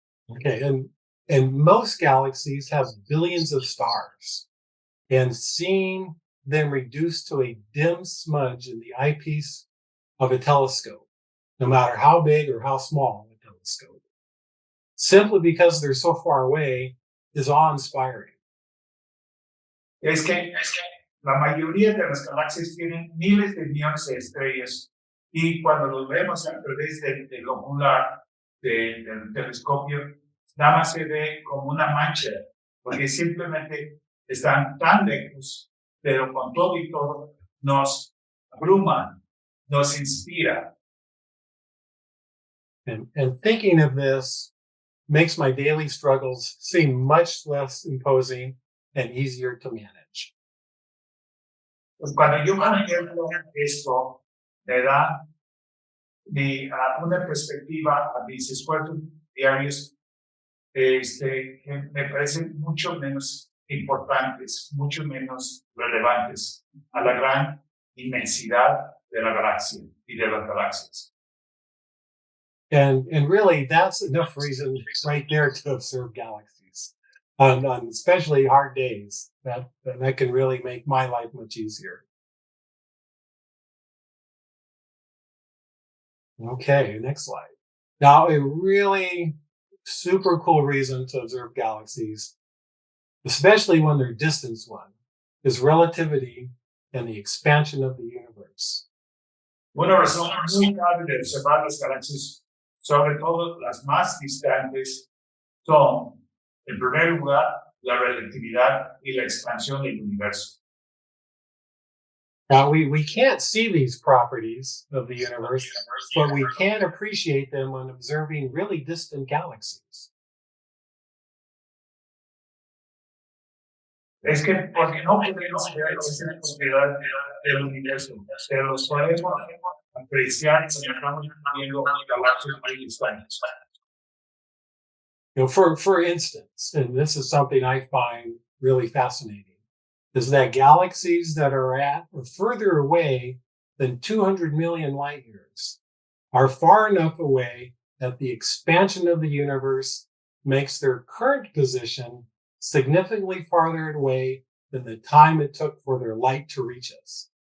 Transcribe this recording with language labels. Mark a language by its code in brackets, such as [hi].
[en] Okay, and most galaxies have billions of stars, and seeing them reduced to a dim smudge in the eyepiece of a telescope, no matter how big or how small a telescope, simply because they're so far away, is awe-inspiring. [es] Es que la mayoría de las galaxias tienen miles de millones de estrellas y cuando los vemos a través del ocular, del telescopio, nada más se ve como una mancha, porque simplemente están tan lejos, pero con todo y todo nos abruman, nos inspira. [en] And thinking of this makes my daily struggles seem much less imposing and easier to manage. [es] Pues cuando yo contemplo esto, me da una perspectiva a mis esfuerzos diarios que me parecen mucho menos importantes, mucho menos relevantes a la gran inmensidad de la galaxia y de las galaxias. [en] And really, that's enough reason right there to observe galaxies on especially hard days. That can really make my life much easier. Okay, next slide. Now, a really super cool reason to observe galaxies, especially when they're distance one, is relativity and the expansion of the universe. [es] Una razón muy grave de observar las galaxias, sobre todo las más distantes, son, en primer lugar, la relatividad y la expansión del universo. [en] Now, we can't see these properties of the universe, but we can appreciate them when observing really distant galaxies. [es] Es que porque no podemos ver esa propiedad del universo, pero los podemos apreciar si estamos viendo galaxias muy distantes. [en] For instance, and this is something I find really fascinating, is that galaxies that are at or further away than 200 million light years are far enough away that the expansion of the universe makes their current position significantly farther away than the time it took for their light to reach us.